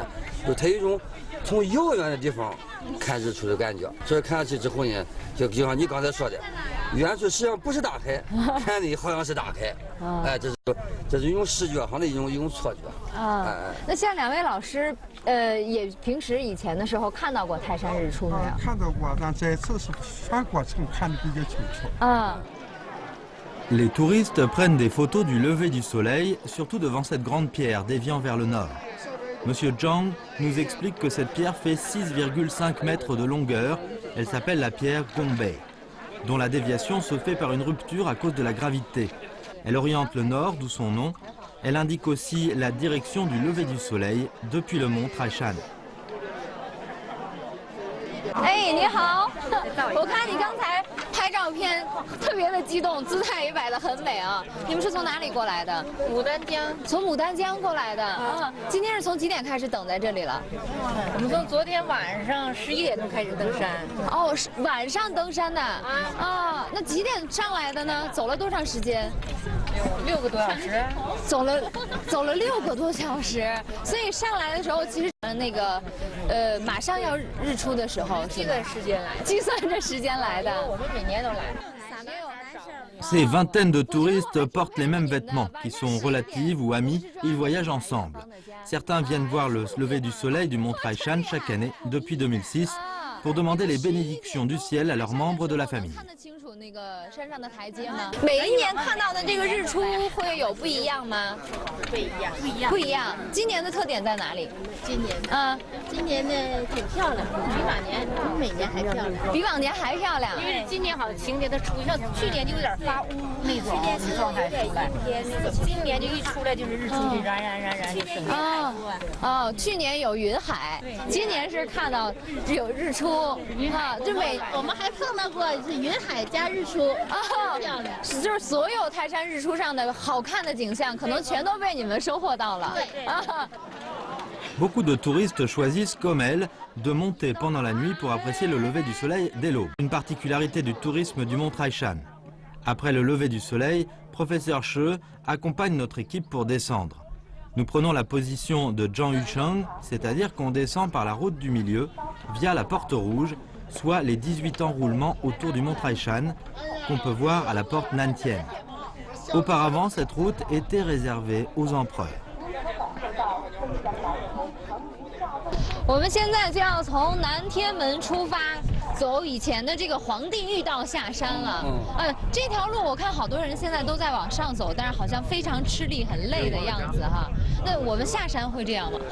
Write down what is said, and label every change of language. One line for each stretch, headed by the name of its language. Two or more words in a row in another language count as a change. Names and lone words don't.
Chinese: 就它有一种从遥远的地方看日出的感觉，所以看上去之后呢，就像你刚才说的，远处实际上不是大海，看的好像是大海，这是一种视觉上的一种错觉。那像两位老师，也平时以前的时候看到过泰山日出没有？看到过，但这次是全过程看得比较清楚。
French: Les touristes prennent des photos du lever du soleil, surtout devant cette grande pierre déviant vers le nord. Monsieur Zhang nous explique que cette pierre fait 6,5 mètres de longueur. Elle s'appelle la pierre Gombe, dont la déviation se fait par une rupture à cause de la gravité. Elle oriente le nord, d'où son nom. Elle indique aussi la direction du lever du soleil depuis le mont Taishan.
Chinese: 哎，你好！我看你刚才拍照片特别的激动，姿态也摆得很美啊。你们是从哪里过来的？牡丹江。从牡丹江过来的啊。今天是从几点开始等在这里了？我们从昨天晚上11点钟开始登山。哦，是晚上登山的啊。 那几点上来的呢？走了多长时间 6个多小时。走了6个多小时，所以上来的时候其实那个马上要日出的时候，计算时间来，计算着时间来的。我们每年都来。
French: Ces vingtaines de touristes portent les mêmes vêtements, qui sont relatifs ou amis, ils voyagent ensemble. Certains viennent voir le lever du soleil du mont Taishan chaque année depuis 2006 pour demander les bénédictions du ciel à leurs membres de la famille.
Chinese: 那个山上的台阶吗？每一年看到的这个日出会有不一样吗？不一样。今年的特点在哪里？今年呢挺漂亮，比往年比每年还漂亮。比往年还漂亮。因为今年好像晴天，它出像去年就有点发乌那种状态出来，今年就一出来就是日出就燃就升起。去年有云海，今年是看到有日出啊，就我们还碰到过是云海加日出漂亮，就是所有泰山日出上的好看的景象，可能全都被你们收获到了。
French: Beaucoup de touristes choisissent, comme elle, de monter pendant la nuit pour apprécier le lever du soleil dès l'aube. Une particularité du tourisme du mont Taishan. Après le lever du soleil, professeur She accompagne notre équipe pour descendre. Nous prenons la position de Zhang Yusheng, c'est-à-dire qu'on descend par la route du milieu, via la porte rouge, soit les 18 enroulements autour du mont Taishan, qu'on peut voir à la porte Nantian. Auparavant, cette route était réservée aux empereurs.
Chinese: 我们现在就要从南天门出发，走以前的这个皇帝御道下山了。这条路我看好多人现在都在往上走，但是好像非常吃力、很累的样子哈。那我们下山会这样吗？